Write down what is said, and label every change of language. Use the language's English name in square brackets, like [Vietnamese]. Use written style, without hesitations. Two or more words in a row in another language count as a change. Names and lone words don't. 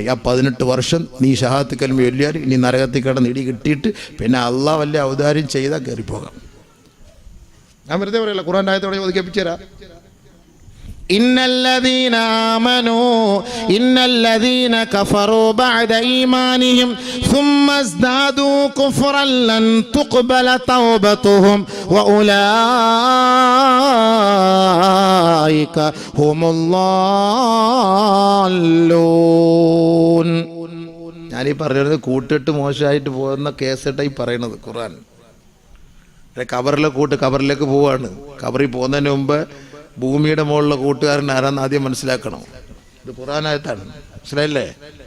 [Malayalam] ആ 18 വർഷം നീ ഷഹാദത്ത് കലിമ ചൊല്ലിയാൽ ഇനി നരകത്തിൽ കിടന്ന് ഇടി കിട്ടിയിട്ട് പിന്നെ അള്ളാഹ് വല്ല ഔദാര്യം ചെയ്താൽ കയറിപ്പോകാം. ഞാൻ വെറുതെ പറയല്ല, ഖുർആൻ്റെ ആയത്തോടെ ഒതുക്കിപ്പിച്ചു തരാം. [Arabic] إن الذين آمنوا إن الذين كفروا بعد إيمانهم ثم ازدادوا كفرا لن تقبل توبتهم واولئك هم الضالون. [Malayalam] ഞാനീ പറയുന്നത് കൂട്ടിട്ട് മോശമായിട്ട് പോകുന്ന കേസിട്ടായി പറയണത്. ഖുർആൻ കബറിലെ കൂട്ട് കബറിലേക്ക് പോവാണ്. കബറിൽ പോകുന്നതിന് മുമ്പ് ഭൂമിയുടെ മുകളിലെ കൂട്ടുകാരൻ ആരാന്ന് ആദ്യം മനസ്സിലാക്കണം. ഇത് ഖുർആനായത്താണ്, മനസ്സിലായില്ലേ?